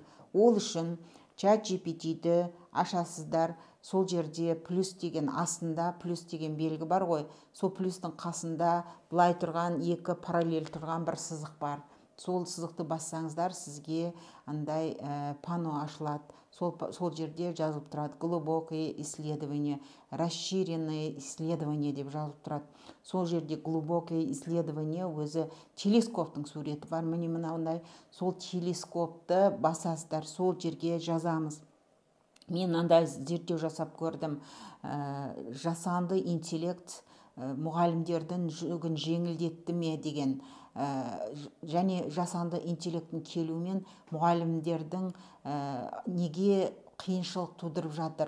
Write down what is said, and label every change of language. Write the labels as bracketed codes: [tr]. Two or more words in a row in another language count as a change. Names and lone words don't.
[kk] Ол үшін ChatGPT-ді ашасыздар. Сол жерде плюс деген астында плюс деген белгі бар ғой. Сол плюстың қасында былай тұрған екі параллель тұрған бір сызық бар. Сол сызықты бассаңыздар, сізге андай пано ашылады. Сол жерде жазылып тұрады [ru] глубокое исследование, расширенное исследование [kk] деп жазылып тұрады. Сол жерде [ru] глубокое исследование [kk] өзі телескоптың суреті бар. Міне мынандай сол телескопты басасыздар, сол жерге жазамыз. Мен андай зерттеу жасап көрдім. Жасанды интеллект мұғалімдердің жүгін жеңілдетті ме деген, және жасанды интеллекттің келуімен мұғалімдердің неге қиыншылық тудырып жатыр.